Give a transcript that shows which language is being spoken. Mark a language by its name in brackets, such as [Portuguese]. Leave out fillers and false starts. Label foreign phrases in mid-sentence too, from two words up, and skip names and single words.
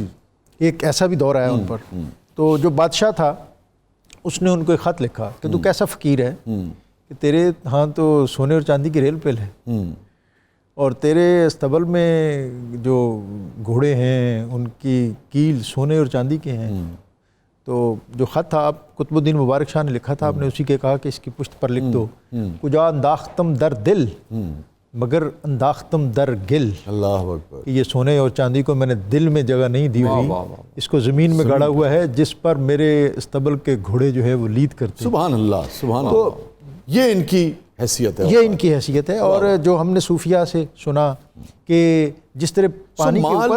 [Urdu] ایک ایسا بھی دور آیا ان پر. تو جو بادشاہ تھا اس نے ان کو ایک خط لکھا کہ تو کیسا فقیر ہے کہ تیرے ہاں تو سونے اور چاندی کی ریل پیل ہے، اور تیرے استبل میں جو گھوڑے ہیں ان کی کیل سونے اور چاندی کے ہیں. تو جو خط تھا آپ قطب الدین مبارک شاہ نے لکھا تھا، آپ نے اسی کے کہا کہ اس کی پشت پر لکھ دو، [Persian] کجا انداختم در دل مگر انداختم در گل. [Arabic] اللہ اکبر. [Urdu] کہ یہ سونے اور چاندی کو میں نے دل میں جگہ نہیں دی ہوئی، اس کو زمین میں گاڑا ہوا ہے جس پر میرے استبل کے گھوڑے جو ہے وہ لید کرتے. [Arabic] سبحان اللہ، سبحان اللہ. [Urdu] یہ ان کی حیثیت ہے، یہ ان کی حیثیت ہے. اور جو ہم نے صوفیاء سے سنا کہ جس طرح پانی کے اوپر